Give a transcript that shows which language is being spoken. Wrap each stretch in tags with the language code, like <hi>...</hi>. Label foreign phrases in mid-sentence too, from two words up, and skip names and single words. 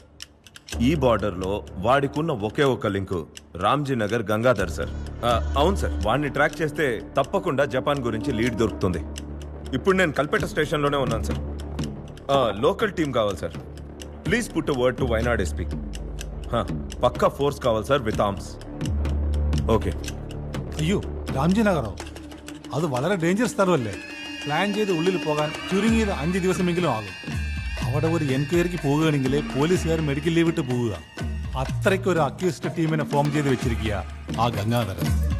<te>ఈ బార్డర్లో వాడికున్న ఒకే ఒక లింకు రామ్జీ నగర్ గంగాధర్ సార్. అవును సార్, వాడిని ట్రాక్ చేస్తే తప్పకుండా జపాన్ గురించి లీడ్ దొరుకుతుంది. ఇప్పుడు నేను కల్పేట స్టేషన్లోనే ఉన్నాను సార్.</te> <en>local team</en> <te>కావాలి సార్.</te> <en>please put word to Wayanad SP.</en> <te>పక్కా ఫోర్స్ కావాలి സാർ</te> <en>with arms.</en> <te>ഓക്കെ.</te> <ml>അയ്യോ, രാംജി നഗറോ? അത് വളരെ ഡേഞ്ചറസ് സ്ഥലമല്ലേ. പ്ലാൻ ചെയ്ത് ഉള്ളിൽ പോകാൻ ചുരുങ്ങിയത് 5 ദിവസമെങ്കിലും ആകും. അവിടെ ഒരു എൻക്വയറിക്ക് പോവുകയാണെങ്കിൽ പോലീസുകാർ</ml> <en>medical leave</en> <ml>ഇട്ട് പോവുക. അത്രയ്ക്ക് ഒരു അക്യൂസ്ഡ് ടീമിനെ ഫോം ചെയ്ത് വെച്ചിരിക്കുക ആ ഗംഗാധരൻ.</ml>